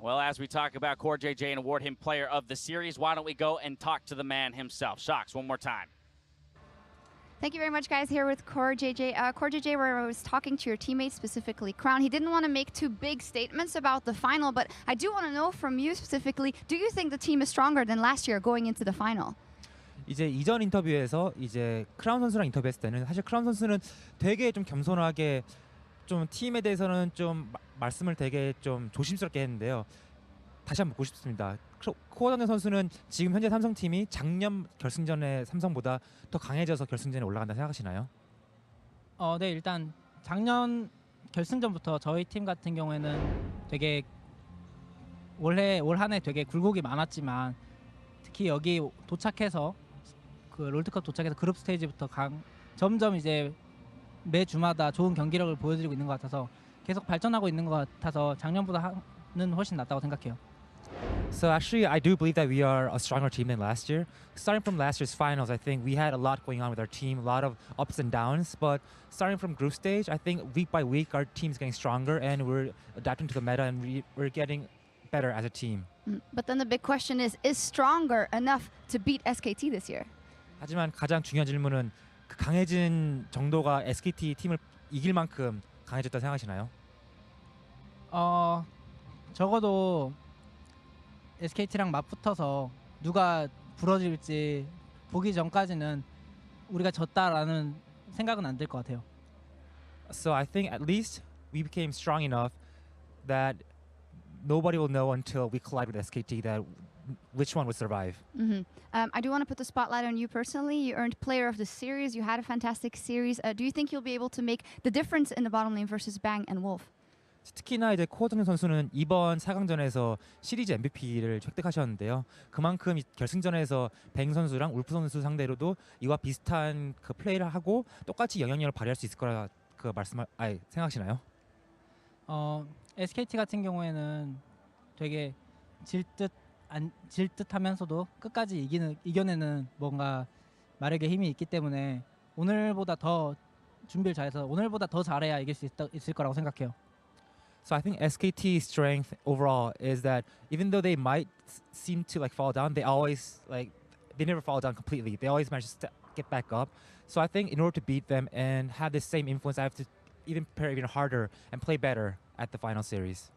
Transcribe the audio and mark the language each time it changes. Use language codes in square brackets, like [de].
[en] Well, as we talk about Core JJ and award him player of the series, why don't we go and talk to the man himself. Shocks, one more time. Thank you very much, guys, here with Core JJ. Core JJ, where I was talking to your teammates, specifically Crown, he didn't want to make too big statements about the final, but I do want to know from you specifically, do you think the team is stronger than last year going into the final? [ko] 이제 이전 인터뷰에서 이제 크라운 선수랑 인터뷰했을 때는 사실 크라운 선수는 되게 좀 겸손하게 좀 팀에 대해서는 좀 말씀을 되게 좀 조심스럽게 했는데요. 다시 한번 묻고 싶습니다. 코어전의 선수는 지금 현재 삼성팀이 작년 결승전의 삼성보다 더 강해져서 결승전에 올라간다 생각하시나요? 네, 일단 작년 결승전부터 저희 팀 같은 경우에는 되게 올 한 해 되게 굴곡이 많았지만 특히 여기 도착해서 그 롤드컵 도착해서 그룹 스테이지부터 점점 이제 매 주마다 좋은 경기력을 보여드리고 있는 것 같아서 계속 발전하고 있는 것 같아서 작년보다는 훨씬 낫다고 생각해요. [en] So actually, I do believe that we are a stronger team than last year. Starting from last year's finals, I think we had a lot going on with our team, a lot of ups and downs. But starting from group stage, I think week by week our team's getting stronger and we're adapting to the meta and we're getting better as a team. But then the big question is stronger enough to beat SKT this year? [ko] 하지만 가장 중요한 질문은 그 강해진 정도가 SKT 팀을 이길 만큼 강해졌다 생각하시나요? 적어도 SKT랑 맞붙어서 누가 부러질지 보기 전까지는 우리가 졌다라는 생각은 안 들 것 같아요. [en] So I think at least we became strong enough that nobody will know until we collide with SKT that which one would survive. I do want to put the spotlight on you personally. You earned player of the series. You had a fantastic series. Do you think you'll be able to make the difference in the bottom lane versus Bang and Wolf? [ko] 특히나 이제 코어정 선수는 이번 4강전에서 시리즈 MVP를 획득하셨는데요. 그만큼 결승전에서 뱅 선수랑 울프 선수 상대로도 이와 비슷한 그 플레이를 하고 똑같이 영향력을 발휘할 수 있을 거라 그 생각하시나요? SKT 같은 경우에는 되게 질 듯하면서도 끝까지 이겨내는 뭔가 마력의 힘이 있기 때문에 오늘보다 더 준비를 잘해서 오늘보다 더 잘해야 이길 수 있을 거라고 생각해요. [en] So I think SKT's strength overall is that even though they might seem to like fall down, they always they never fall down completely. They always manage to get back up. So I think in order to beat them and have the same influence, I have to even prepare even harder and play better at the final series.